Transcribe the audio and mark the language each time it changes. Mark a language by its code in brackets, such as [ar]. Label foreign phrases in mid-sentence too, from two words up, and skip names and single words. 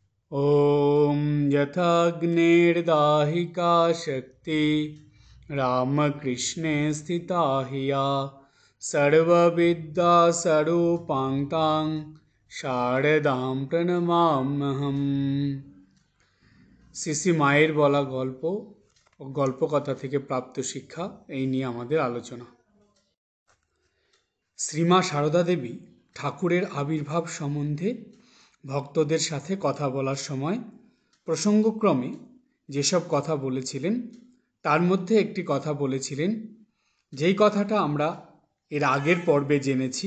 [sa] ॐ यथाग्निर्दाहिका शक्ति रामकृष्णे स्थिता हिया सर्वविद्यास्वरूपां तां शारदां প্রণমাম্যহম। [bn] শ্রী মায়ের বলা গল্প ও গল্পকথা থেকে প্রাপ্ত শিক্ষা এই নিয়ে আমাদের আলোচনা। শ্রীমা সারদা দেবী ঠাকুরের আবির্ভাব সম্বন্ধে ভক্তদের সাথে কথা বলার সময় প্রসঙ্গক্রমে যেসব কথা বলেছিলেন তার মধ্যে একটি কথা বলেছিলেন, যেই কথাটা আমরা এর আগের পর্বে জেনেছি।